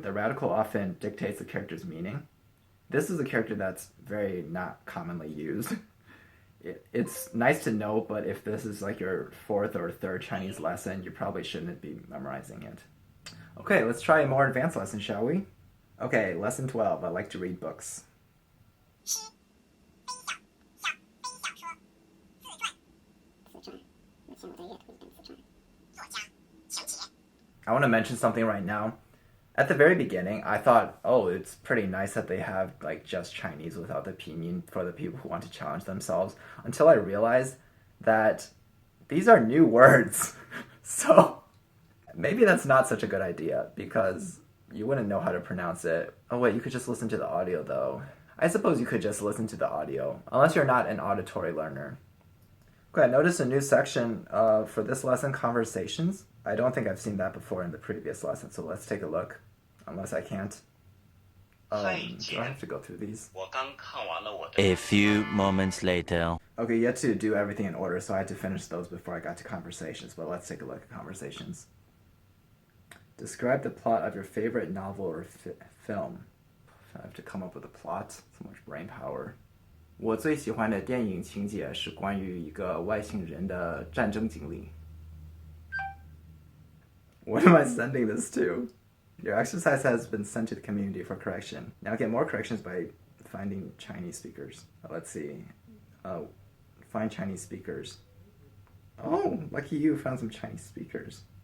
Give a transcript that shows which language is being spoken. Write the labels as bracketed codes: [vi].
[en] The radical often dictates the character's meaning. This is a character that's very not commonly used. It's nice to know, but if this is like your 4th or 3rd Chinese lesson, you probably shouldn't be memorizing it. Okay, let's try a more advanced lesson, shall we? Okay, lesson 12. I like to read books. [zh] 诗，非小，非小说，自传，自传。目前我的阅读一本自传。作家，情节。 [en] I want to mention something right now. At the very beginning, I thought, oh, it's pretty nice that they have like just Chinese without the pinyin for the people who want to challenge themselves, until I realized that these are new words. So maybe that's not such a good idea because you wouldn't know how to pronounce it. Oh wait, you could just listen to the audio though. I suppose you could just listen to the audio, unless you're not an auditory learner. Okay, I noticed a new section for this lesson, conversations. I don't think I've seen that before in the previous lesson, so let's take a look. Unless I can't. Do I have to go through these? [zh] 我刚看完了我的 [en] A few moments later. Okay, you had to do everything in order, so I had to finish those before I got to conversations, but let's take a look at conversations. Describe the plot of your favorite novel or film. I have to come up with a plot. So much brain power. [zh] 我最喜欢的电影情节是关于一个外星人的战争经历. [en] What am I sending this to? Your exercise has been sent to the community for correction. Now get more corrections by finding Chinese speakers. Let's see. Find Chinese speakers. Oh, lucky you, found some Chinese speakers.